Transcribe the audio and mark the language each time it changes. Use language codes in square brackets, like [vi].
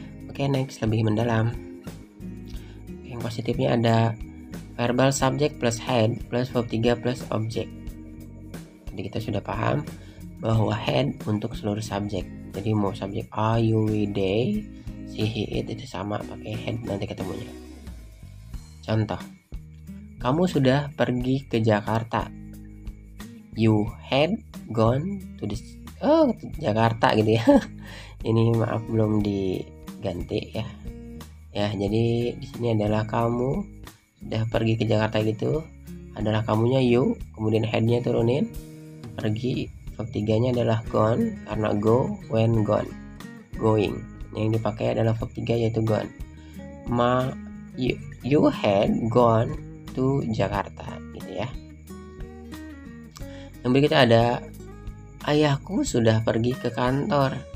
[id] Oke, next, lebih mendalam. Yang positifnya ada verbal subject plus head plus verb 3 plus object. Jadi kita sudah paham bahwa head untuk seluruh subjek. Jadi mau subjek I, you, we, they, si he it itu sama pakai had nanti ketemunya. Contoh, kamu sudah pergi ke Jakarta. [en] You had gone to Jakarta [id] gitu ya. Ini maaf belum diganti ya. Ya, jadi di sini adalah kamu sudah pergi ke Jakarta gitu. Adalah kamunya you, kemudian had-nya turunin. Pergi, verb 3-nya adalah gone karena go, when, gone. Going. Yang dipakai adalah verb 3 yaitu gone. [en] You had gone to Jakarta [id] gitu ya. Yang berikutnya ada ayahku sudah pergi ke kantor.